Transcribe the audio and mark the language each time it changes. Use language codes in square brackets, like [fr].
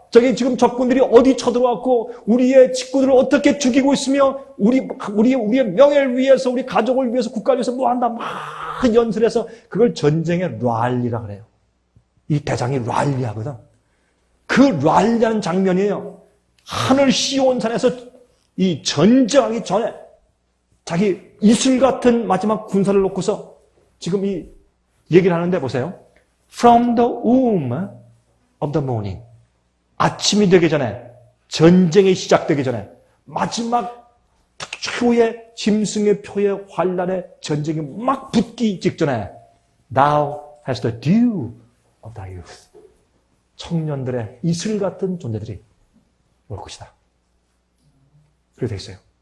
[ko] 저기 지금 적군들이 어디 쳐들어왔고 우리의 식구들을 어떻게 죽이고 있으며 우리의 명예를 위해서 우리 가족을 위해서 국가를 위해서 뭐 한다 막 연설해서 그걸 전쟁의 랄리라 그래요. 이 대장이 랄리하거든. 그 랄리하는 장면이에요. 하늘 시온산에서 이 전쟁하기 전에 자기 이슬 같은 마지막 군사를 놓고서 지금 이 얘기를 하는데 보세요. [en] From the womb of the morning. [ko] 아침이 되기 전에, 전쟁이 시작되기 전에, 마지막 최후의 짐승의 표의 환란에 전쟁이 막 붙기 직전에 [en] Thou hast the dew of thy youth. [ko] 청년들의 이슬 같은 존재들이 올 것이다. 그렇게 되어 있어요.